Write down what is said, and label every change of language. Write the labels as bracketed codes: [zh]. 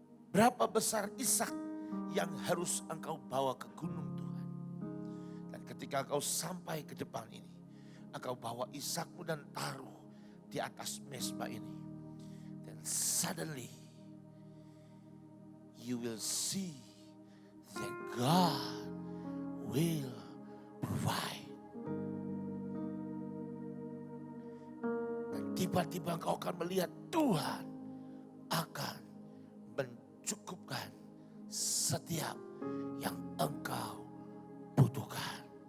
[id] Berapa besar Ishak yang harus engkau bawa ke gunung Tuhan? Dan ketika kau sampai ke depan ini, engkau bawa Ishakmu dan taruh di atas mezbah ini. [en] Dan suddenly, you will see that God will provide. Dan [id] tiba-tiba engkau akan melihat Tuhan akan mencukupkan setiap yang engkau butuhkan.